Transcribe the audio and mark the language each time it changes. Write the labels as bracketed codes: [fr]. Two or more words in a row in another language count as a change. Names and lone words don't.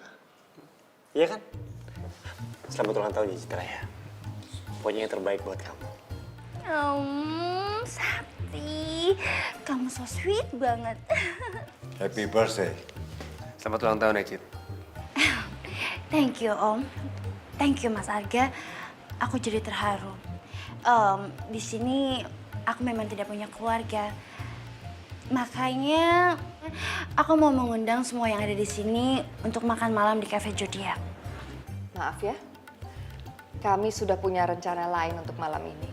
[id] Iya kan? Selamat ulang tahun ya Citra ya. Pokoknya yang terbaik buat kamu. Sakti, kamu [en] so sweet [id] banget. [en] Happy birthday. [id] Selamat ulang tahun ya, Cit. [en] Thank you Om. Thank you Mas Arga. [id] Aku jadi terharu. Di sini aku memang tidak punya keluarga. Makanya aku mau mengundang semua yang ada di sini untuk makan malam di Cafe Zodiac. Maaf ya, kami sudah punya rencana lain untuk malam ini.